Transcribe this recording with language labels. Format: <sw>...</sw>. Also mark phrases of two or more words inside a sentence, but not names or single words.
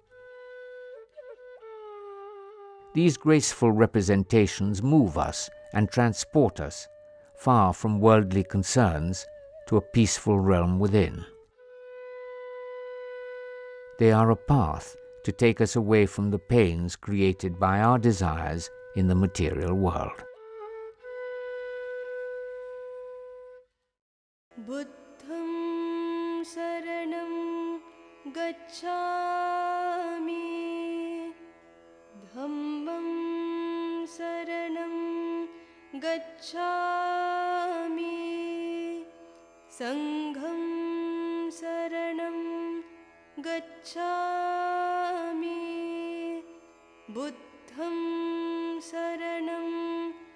<en>These graceful representations move us and transport us far from worldly concerns to a peaceful realm within. They are a path to take us away from the pains created by our desires in the material world.</en> <pi>Buddham saranam gacchami, dhammam saranam gacchami, sangham saranam gacchami, buddham saranam</pi>